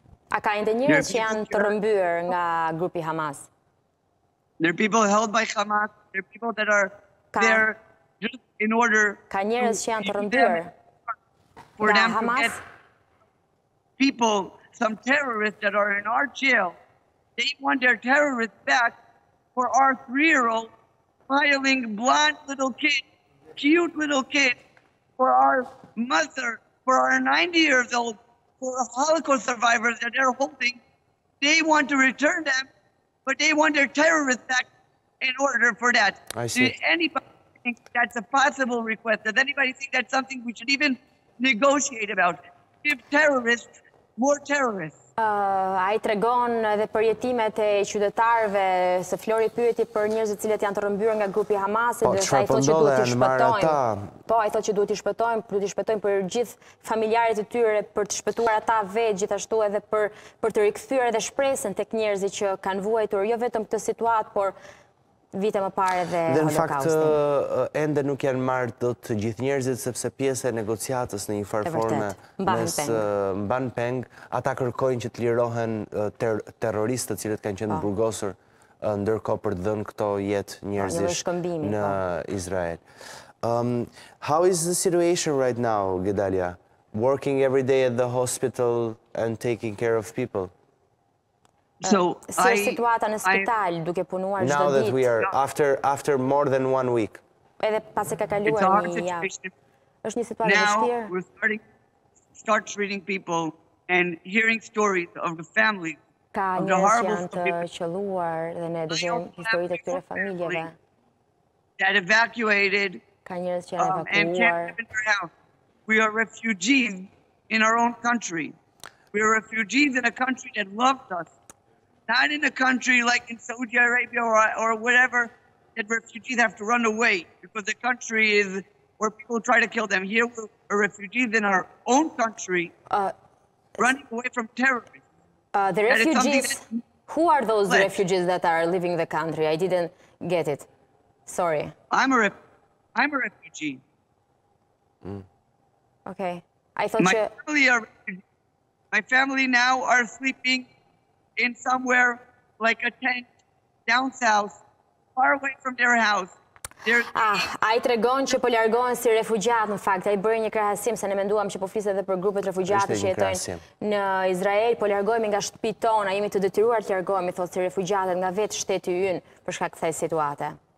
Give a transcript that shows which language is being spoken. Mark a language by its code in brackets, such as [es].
[sq] A ka ende njerëz që janë të rrëmbyer nga grupi Hamas? [en] There are people held by Hamas. There are people that are there just in order. [sq] Ka njerëz që janë të rrëmbyer [en] for them to get people, some terrorists that are in our jail. They want their terrorists back. For our 3-year-old, smiling, blonde little kid, cute little kid, for our mother, for our 90-years-old, for the Holocaust survivors that they're holding, they want to return them, but they want their terrorists back in order for that. I see. Does anybody think that's a possible request? Does anybody think that's something we should even negotiate about? Give terrorists more terrorists. [sq] A I tregon edhe për jetimet e qytetarëve, se Flori pyeti për njerëzit cilët janë të rrëmbyer nga grupi Hamasit, dhe sa I thotë që duhet t'i shpëtojmë. Po, ai thotë që duhet t'i shpëtojmë për gjithë familjarët e tyre, për të shpëtuar ata vetë, gjithashtu edhe për të rikthyer edhe shpresën tek njerëzit që kanë vuajtur jo vetëm këtë situatë, por vite më parë dhe holokaustin. Dhe në fakt ende nuk janë marrë do të gjithë njerëzit, sepse pjesë e negociatës në një farë forme mes mban peng, ata kërkojnë që të lirohen terroristët cilët kanë qenë burgosur ndërkohë për të dhënë këto jetë njerëzish në Izrael. [en] How is the situation right now, Gedalia? Working every day at the hospital and taking care of people? So [sq] situata në spital duke punuar çdo ditë. [en] Now that we are after more than 1 week. [sq] Edhe pasi ka kaluar një javë. Është një situatë e vështirë. [en] Now we're start treating people and hearing stories of the families. [sq] Ka njerëz që janë të qelluar dhe ne dëgjojmë historitë e këtyre familjeve. [en] That evacuated [sq] Ka njerëz që janë [en] and can't live in their house. We are refugees in our own country. We are refugees in a country that loved us. Not in a country like in Saudi Arabia or whatever that refugees have to run away because the country is where people try to kill them. Here we're refugees in our own country, running away from terrorists. The refugees, who are those refugees that are leaving the country? I didn't get it. Sorry. I'm a refugee. Okay. I thought my family now are sleeping in somewhere like a tent down south, far away from their house. [sq] Ai tregon që po largohen si refugjat, në fakt. Ai bëri një krahasim se ne menduam që po flisej edhe për grupet refugjate që jetojnë në Izrael, po largohemi nga shtëpitë tona, jemi të detyruar të largohemi, thotë, si refugjatët nga vetë shteti ynë për shkak të kësaj situate.